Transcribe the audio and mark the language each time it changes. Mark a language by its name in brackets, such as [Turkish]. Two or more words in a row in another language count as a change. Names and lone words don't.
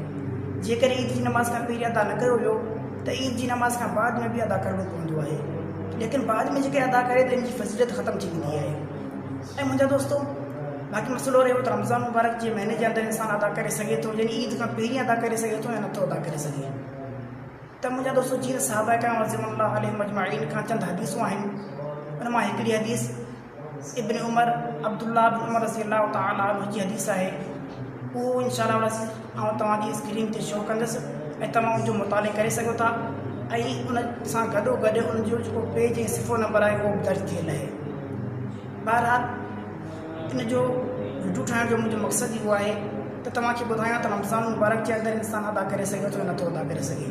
[Sindhi] जेकॾहिं ईद जी नमाज़ खां पहिरीं अदा न कयो वियो त ईद जी नमाज़ खां बाद में बि अदा करिणो पवंदो आहे, लेकिन बाद में जेके अदा करे त इन जी फज़ीलत ख़तमु थी वेंदी आहे। ऐं मुंहिंजा दोस्तो, बाक़ी मसइलो रहियो त रमज़ान मुबारक जे महीने जे अंदरि इंसानु अदा करे सघे थो, यानी ईद खां पहिरीं अदा करे सघे थो या नथो अदा करे सघे। त मुंहिंजा दोस्तो, जीअं सहाबा किराम [Arabic] رضي الله عليهم أجمعين [Sindhi] खां चंद हदीसूं आहिनि, उन मां हिकिड़ी हदीस इब्न उमर अब्दुल्लाह बिन उमर [Arabic] رضي الله تعالى عنه [Sindhi] जी हदीस आहे। उहो इंशाअल्लाह आउं तव्हांजी स्क्रीन ते शो कंदुसि ऐं तव्हां उनजो मुताले करे सघो था ऐं उन सां गॾोगॾु उनजो जेको पेज ऐं सिफ़ो नंबर आहे उहो दर्ज थियल आहे। बहरहाल, इन जो वीडियो ठाहिण जो मुंहिंजो मक़सदु इहो आहे त तव्हांखे ॿुधायां त रमज़ान मुबारक जे अंदरि इंसानु अदा करे सघे थो या नथो अदा करे सघे।